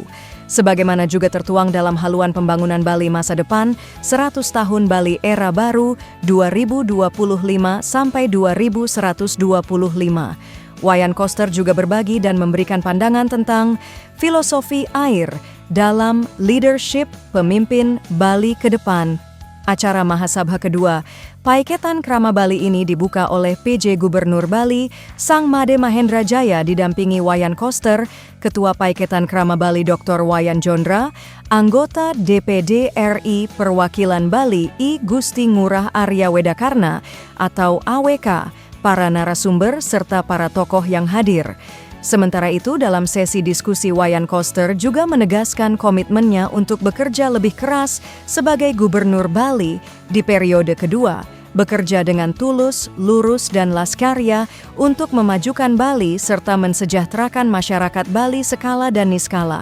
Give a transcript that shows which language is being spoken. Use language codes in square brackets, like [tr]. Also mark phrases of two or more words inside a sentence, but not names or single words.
[id] Sebagaimana juga tertuang dalam haluan pembangunan Bali masa depan 100 tahun Bali era baru 2025 sampai 2125. Wayan Koster juga berbagi dan memberikan pandangan tentang filosofi air dalam leadership pemimpin Bali ke depan. Acara Mahasabha kedua Paiketan Krama Bali ini dibuka oleh PJ Gubernur Bali, Sang Made Mahendra Jaya didampingi Wayan Koster, Ketua Paiketan Krama Bali Dr. Wayan Jondra, anggota DPD RI Perwakilan Bali I Gusti Ngurah Arya Wedakarna atau AWK, para narasumber serta para tokoh yang hadir. Sementara itu, dalam sesi diskusi Wayan Koster juga menegaskan komitmennya untuk bekerja lebih keras sebagai Gubernur Bali di periode kedua, bekerja dengan tulus, lurus, dan laskarya untuk memajukan Bali serta mensejahterakan masyarakat Bali skala dan niskala.